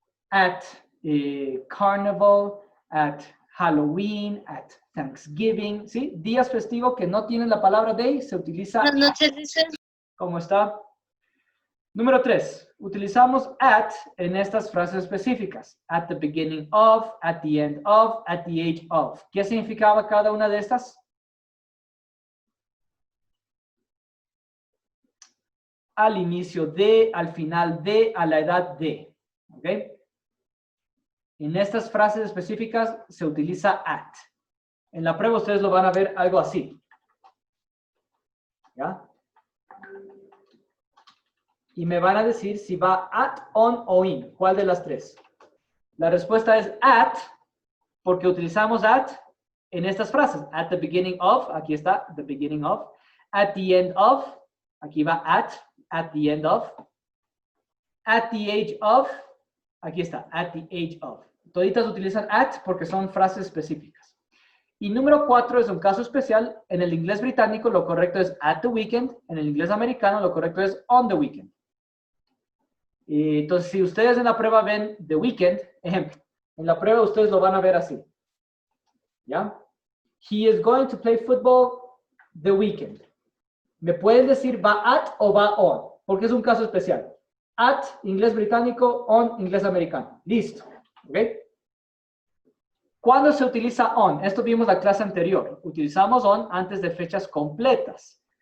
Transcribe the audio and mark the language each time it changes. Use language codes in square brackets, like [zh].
[en] At Carnival, at Halloween, at Thanksgiving, ¿sí? [es] Días festivos que no tienen la palabra day, se utiliza Buenas noches, dice. ¿Cómo está? Número 3, utilizamos at en estas frases específicas. [en] At the beginning of, at the end of, at the age of. [es] ¿Qué significaba cada una de estas? Al inicio de, al final de, a la edad de. ¿Ok? En estas frases específicas se utiliza at. En la prueba ustedes lo van a ver algo así. ¿Ya? Y me van a decir si va at, on o in. ¿Cuál de las tres? La respuesta es at, porque utilizamos at en estas frases. [en] At the beginning of, aquí está, the beginning of. At the end of, aquí va at the end of. At the age of, aquí está, at the age of. [es] Toditas utilizan at porque son frases específicas. Y número 4 es un caso especial. En el inglés británico lo correcto es at the weekend. En el inglés americano lo correcto es on the weekend. Y entonces, si ustedes en la prueba ven the weekend, ejemplo, en la prueba ustedes lo van a ver así. ¿Ya? [en] He is going to play football the weekend. [es] ¿Me pueden decir va at o va on? Porque es un caso especial. At, inglés británico, on, inglés americano. Listo. ¿Ok? ¿Cuándo se utiliza on? Esto vimos la clase anterior. Utilizamos on antes de fechas completas.